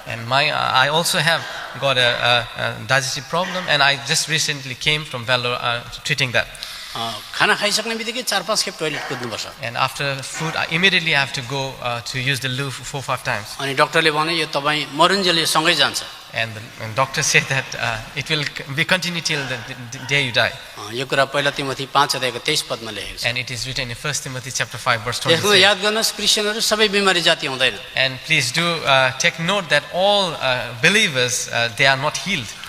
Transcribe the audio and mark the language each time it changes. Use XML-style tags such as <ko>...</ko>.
<en>And I also have got a digestive problem, and I just recently came from Vellore treating that.</en> <ne>खाना खाइसक्ने बित्तिकै 4-5 खेप toilet कुद्नुपर्छ।</ne> <en>And after food, I immediately have to go to use the loo 4-5 times.</en> <ne>अनि डाक्टरले भने यो तपाईँ मरुन्जेल सँगै जान्छ।</ne> <en>And the doctor said that it will be continue till the day you die.</en> <ne>यो कुरा पहिला तिमोथी 5:23 पदमा लेखेको छ।</ne> <en>And it is written in 1 Timothy chapter 5 verse</en> <ne>यसको</ne> <en>23.</en> <ne>याद गर्नुहोस् क्रिस्चियनहरू सबै बिमारी जाति हुँदैन।</ne> <en>And please do take note that all believers, they are not healed.</en>